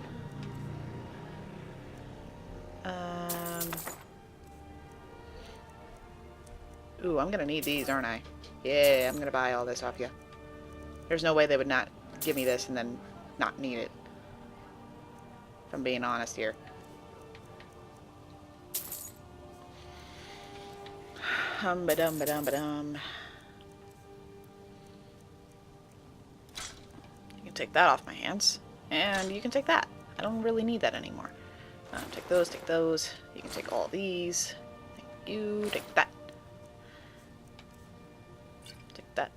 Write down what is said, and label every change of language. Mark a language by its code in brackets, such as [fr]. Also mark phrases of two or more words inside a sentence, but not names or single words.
[en] Ooh, I'm gonna need these, aren't I? Yeah, I'm gonna buy all this off you. There's no way they would not give me this and then not need it. If I'm being honest here. Hum-ba-dum-ba-dum-ba-dum. You can take that off my hands. And you can take that. I don't really need that anymore. Take those, take those. You can take all these. Thank you. Take that. Take that.